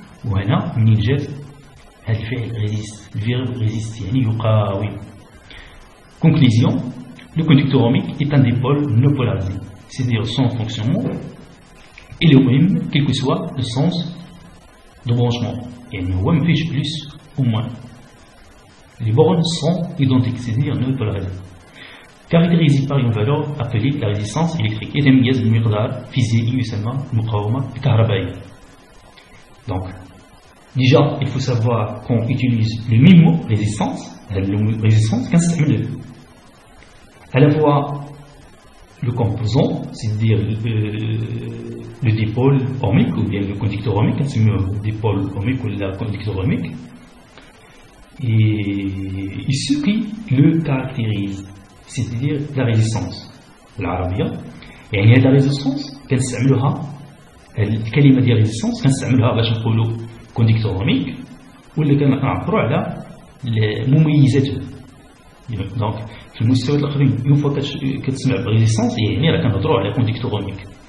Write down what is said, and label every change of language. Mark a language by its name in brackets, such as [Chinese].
[Arabic] وهنا منين جات هذا الفعل ريزيست، الفيرب ريزيست يعني يقاوم. [French] Conclusion, le conducteur ohmique est un dipôle non polarisé, c'est-à-dire son fonctionnement est le même quel que soit le sens de branchement. [Arabic] يعني هو ما فيش [French] plus ou moins. Les bornes sont identiques, c'est-à-dire non polarisées. Caractérisé par une valeur appelée la résistance électrique. [Arabic] يتميز بمقدار فيزيائي يسمى المقاومة الكهربائية. [French] Donc, déjà, il faut savoir qu'on utilise le même mot, résistance, [Arabic] كنستعمل [French] à la fois le composant, c'est-à-dire le dipôle ohmique ou bien le conducteur ohmique, [Arabic] كنسميوه [French] dipôle ohmique ou le conducteur ohmique, et ce qui le caractérise, c'est-à-dire la résistance. [Arabic] بالعربية يعني هذه الريزيستانس كنستعملوها، الكلمة ديال ريزيستانس كنستعملوها باش نقولوا كونديكتور اوميك، ولا كنعبروا على مميزاته. دونك في المستويات الاخرين اون فوا كتسمع بريزيستانس يعني راه كنهضروا على كونديكتور اوميك.